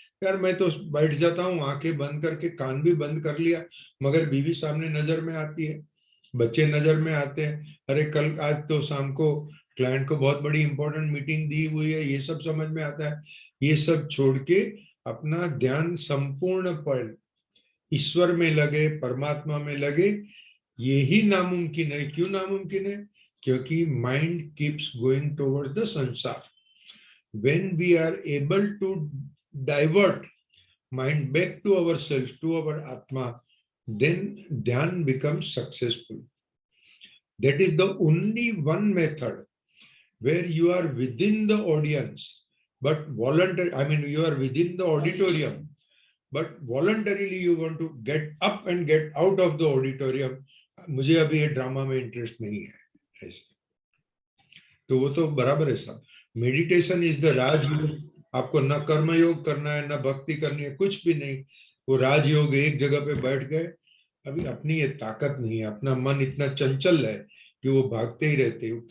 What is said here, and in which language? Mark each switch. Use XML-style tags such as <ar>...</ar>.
<hi>यार मैं तो बैठ जाता हूँ आंखें बंद करके, कान भी बंद कर लिया, मगर बीवी सामने नजर में आती है, बच्चे नजर में आते हैं, अरे कल आज तो शाम को क्लाइंट को बहुत बड़ी इंपॉर्टेंट मीटिंग दी हुई है, ये सब समझ में आता है। ये सब छोड़ के अपना ध्यान संपूर्ण पर ईश्वर में लगे, परमात्मा में लगे, यही नामुमकिन है। क्यों नामुमकिन है? क्योंकि mind keeps going towards the संसार।</hi> <en>when we are able to divert mind back to ourselves, to our atma, then dhyan becomes successful. That is the only one method where you are within the audience, but you are within the auditorium, but voluntarily you want to get up and get out of the auditorium.</en> <hi>मुझे अभी ये drama में interest नहीं है, ऐसे। तो वो तो बराबर है साहब। मेडिटेशन इज द राजयोग। आपको न कर्मयोग करना है, न भक्ति करनी है, कुछ भी नहीं। वो राजयोग, एक जगह पे बैठ गए। अभी अपनी ये ताकत नहीं है, अपना मन इतना चंचल है कि वो भागते ही रहते हैं।</hi>